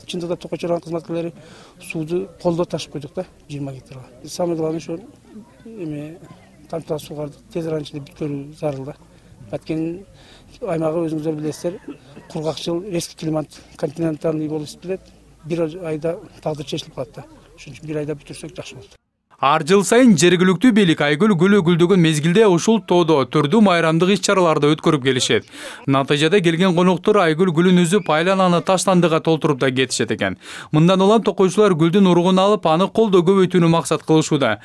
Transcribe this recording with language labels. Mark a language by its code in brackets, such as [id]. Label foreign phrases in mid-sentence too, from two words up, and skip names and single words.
[ky] Чындыгында токойчоргон кызматкерлери сууну колдо ташып койдук да 20 гектарга. [ru] Самый главный [ky] ошо тамтаа сууларды тез арада бүткөрүү зарыл да. Баткен аймагы өзүңүздөр билесиздер, кургакчыл, [ru] резкий климат, континентальный [ky] болуп билет. Бир айда тагдыр чечилип калат да. Ошон үчүн бир айда бүтүрсөк жакшы болот. Ар жыл сайын жергиликтүү бийлик Айгүл гүлү гүлдөгөн мезгилде ушул тоодо түрдүү майрамдык иш-чараларды өткөрүп келишет. Натыйжада келген коноктор Айгүл гүлүн үзүп, айлананы таштандыга толтуруп да кетишет экен. Мындан улам токойчулар гүлдүн уругун алып, аны колдо көбөйтүүнү максат кылышууда.